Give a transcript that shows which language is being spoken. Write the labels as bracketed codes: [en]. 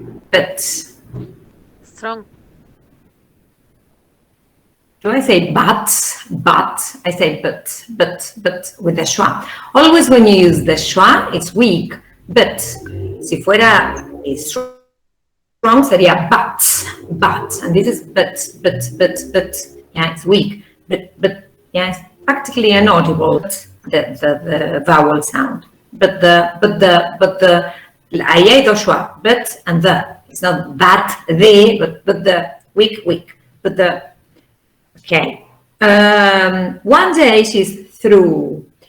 [en] But. Strong. Do I say but? I say but with the schwa. Always when you use the schwa, it's weak. [es] But, si fuera strong, sería but. [en] And this is but. Yeah, it's weak. But, yeah, it's practically inaudible, the vowel sound. But the, [es] ahí hay dos [en] schwa, but and the. It's not that, they, but the, weak. But the, okay. One day she's through.